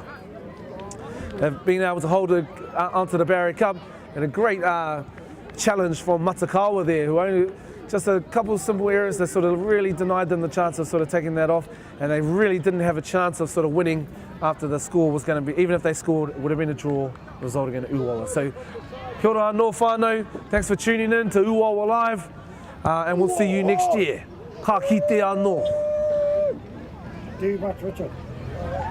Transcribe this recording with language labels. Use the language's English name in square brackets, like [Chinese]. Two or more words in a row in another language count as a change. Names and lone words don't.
[English] They've been able to hold it onto the Barry Cup, and a great challenge from Matakaua there, who only just a couple of simple errors that sort of really denied them the chance of sort of taking that off, and they really didn't have a chance of sort of winning after the score was going to be, even if they scored, it would have been a draw resulting in Uawa. [Māori] So kia ora anō whānau, [English] thanks for tuning in to Uawa Live, and we'll see you next year. [Māori] Ka kite anō. [English] Too much, Richard.